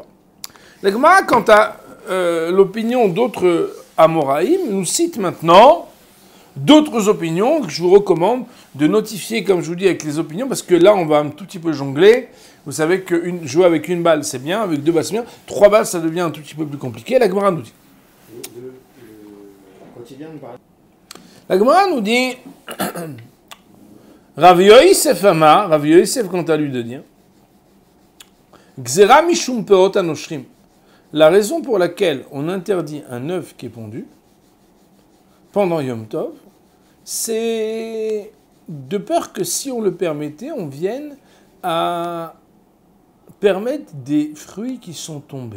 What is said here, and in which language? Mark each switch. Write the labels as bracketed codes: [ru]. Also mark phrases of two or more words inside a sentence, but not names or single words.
[fr] La Gemara, quant à l'opinion d'autres Amoraïm, nous cite maintenant d'autres opinions que je vous recommande de notifier, comme je vous dis, avec les opinions, parce que là, on va un tout petit peu jongler. Vous savez que jouer avec une balle, c'est bien, avec deux balles, c'est bien. 3 balles, ça devient un tout petit peu plus compliqué. La Gemara nous dit. La Gemara nous dit Rav Yosef Amar, Rav Yosef quant à lui de dire [he] גזירה משום פירות הנושרין. [fr] La raison pour laquelle on interdit un œuf qui est pondu pendant Yom Tov, c'est de peur que si on le permettait, on vienne à permettre des fruits qui sont tombés.